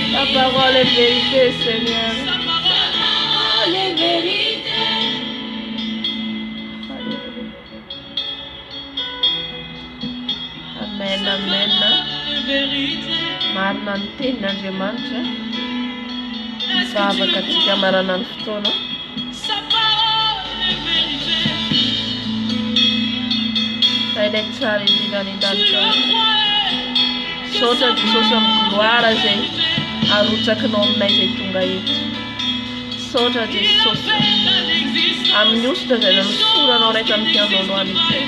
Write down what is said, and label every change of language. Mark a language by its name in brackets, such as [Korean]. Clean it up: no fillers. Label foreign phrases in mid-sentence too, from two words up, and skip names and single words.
[French] parole est vérité, Seigneur. Sa parole est vérité. Amen, amen. [Malagasy] Marina ny tenin'Andriamanitra. Vavaka antsika marana ny fotoana. [French] Sa parole est vérité. [Malagasy] Ilay tsara indrindra ny [French] Tu [Malagasy] an-danitra. [French] le crois. [Malagasy] Saotra Jesosy amin'ny gloire izay arotsakinao aminay izay tonga eto. Saotra Jesosy amin'ny ositra izay nanosoranao raika amin'ny fiandohanoany izay.